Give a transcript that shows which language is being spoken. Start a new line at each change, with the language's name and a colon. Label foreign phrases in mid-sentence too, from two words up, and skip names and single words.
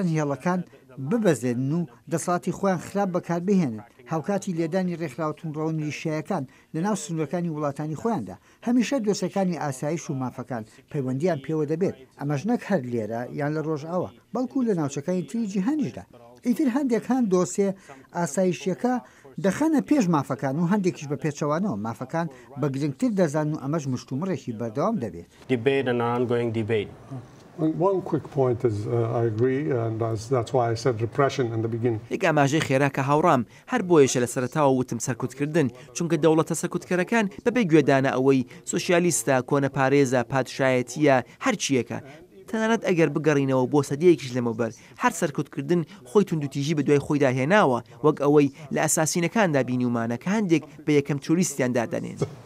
Central Kurdish: هێڵەکان ببەزێن و دەسەڵاتی خۆیان خراپ بەکاربهێنن هاوکاتی لێدانی ڕێکخراو توندڕەوی میلیشیایەکان لەناو سنوورەکانی وڵاتانی خۆیاندا هەمیشە دۆسەکانی ئاسایش و مافەکان پەیوەندیان پێوە دەبێت ئەمەش نەک هەر لێرە یان لە ڕۆژئاوا بەڵکو لە ناوچەکانی تری جیهانیشدا ئیتر هەندێک هەن دۆسێ ئاسایشیەکە دەخەنە پێش مافەکان و هەندێکیش بە پێچەوانەوە مافەکان بە گرنگتر دەزان و ئەمەش مشتومڕێکی بەردەوام دەبێت.
English: Debate and ongoing debate. One quick point is I agree and that's why I said repression in the beginning.
Central Kurdish: یەک ئاماژەی خێرا کە هاوڕام هەر بۆیەشە لە سەرەتاوە وتم سەرکوتکردن چونکە دەوڵەتە سەرکوتکەرەکان بەبێ گوێدانە ئەوەی سۆسیالیستە کۆنەپارێزە پادشایەتیە هەرچیەکە تەنانەت ئەگەر بگەڕینەوە بۆ سەدەیەکیش لەمەوبەر هەر سەرکوتکردن خۆی توندوتیژی بە دوای خۆیدا هێناوە وەک ئەوەی لە ئەساسینەکاندا بینیومانە کە هەندێک بە یەکەم توریستیان دادەنێن.